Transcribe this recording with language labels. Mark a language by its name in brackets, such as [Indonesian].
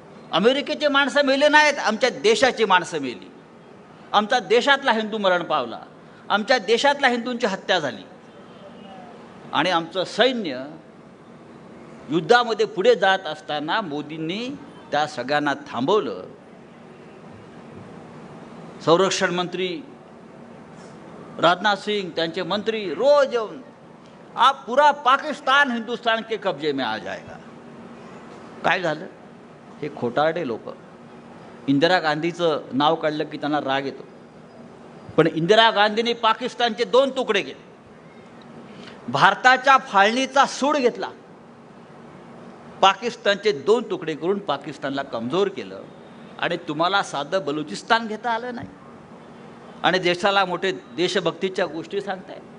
[Marathi] अमेरिकेची माणसं मेली नाहीत, आमच्या देशाची माणसं मेली. आमच्या देशातला हिंदू मरण पावला, आमच्या देशातल्या हिंदूंची हत्या झाली आणि आमचं सैन्य युद्धामध्ये पुढे जात असताना मोदींनी त्या सगळ्यांना थांबवलं. संरक्षण मंत्री राजनाथ सिंग, त्यांचे मंत्री रोज येऊन [Hindi] आप पूरा पाकिस्तान हिंदुस्तान के कब्जे में आ जाएगा. [Marathi] काय झालं? हे खोटारडे लोक इंदिरा गांधीचं नाव काढलं की त्यांना राग येतो. पण इंदिरा गांधींनी पाकिस्तानचे 2 तुकडे केले, भारताच्या फाळणीचा सूड घेतला, पाकिस्तानचे 2 तुकडे करून पाकिस्तानला कमजोर केलं आणि तुम्हाला साधं बलुचिस्तान घेता आलं नाही आणि देशाला मोठे देशभक्तीच्या गोष्टी सांगताय.